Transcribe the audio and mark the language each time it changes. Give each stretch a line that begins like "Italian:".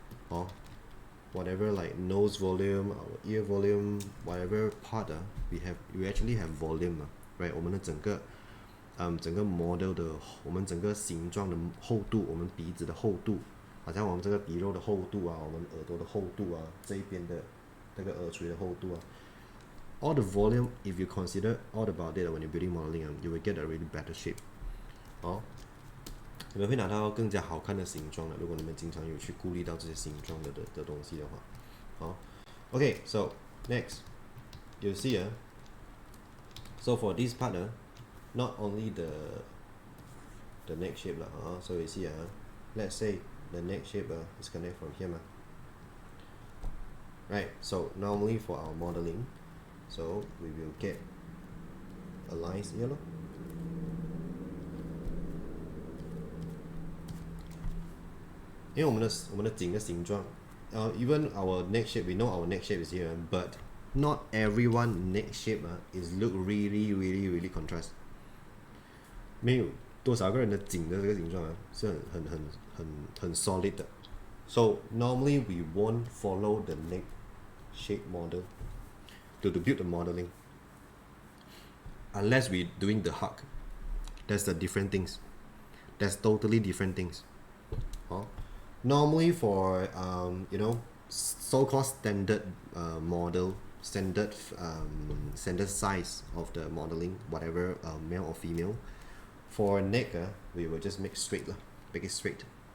English: Oh, whatever like nose volume, our ear volume, whatever part we actually have volume, right?
Chinese: 我们的整个 model 的我们整个形状的厚度，我们鼻子的厚度，好像我们这个鼻肉的厚度啊，我们耳朵的厚度啊，这一边的这个耳垂的厚度啊。
English: All the volume, if you consider all about it when you're building modeling, you will get a really better shape.
Chinese: 哦，你们会拿到更加好看的形状的。如果你们经常有去顾虑到这些形状的东西的话，好
English: ，OK, so next, you see so for this part not only the neck shape so you see let's say the neck shape is connected from here right? So normally for our modeling, so we will get a line here咯。
Chinese: 因为我们的颈的形状
English: even our neck shape, we know our neck shape is here, but not everyone neck shape is look really contrast.
Chinese: 没有多少个人的颈的这个形状是很 solid 的。
English: So normally we won't follow the neck shape model to build the modeling unless we doing the hug. That's the different things. That's totally different things. Normally for so-called standard model, standard size of the modeling, whatever male or female, for neck we will just make straight make it straight.